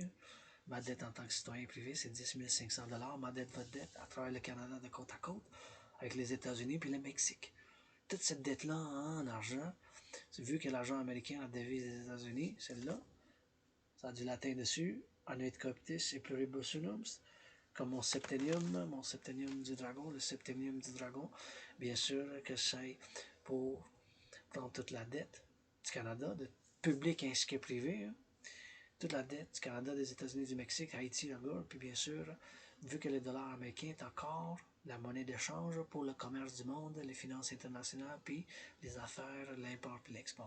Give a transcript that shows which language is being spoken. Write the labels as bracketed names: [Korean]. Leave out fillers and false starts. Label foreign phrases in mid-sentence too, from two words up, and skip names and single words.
[French] Ma dette en tant que citoyen privé, c'est 10 500$. Ma dette, votre dette, à travers le Canada de côte à côte, avec les États-Unis puis le Mexique. Toute cette dette-là en argent, vu que l'argent américain, la devise des États-Unis, celle-là, ça a du latin dessus, [Latin] anuit coptis et pluribus unum, [French] comme mon septenium du dragon, le septenium du dragon, bien sûr que c'est pour prendre toute la dette du Canada, de public ainsi que privé, hein. Toute la dette du Canada, des États-Unis, du Mexique, Haïti, Angola, puis bien sûr, vu que le dollar américain est encore la monnaie d'échange pour le commerce du monde, les finances internationales, puis les affaires, l'import et l'export.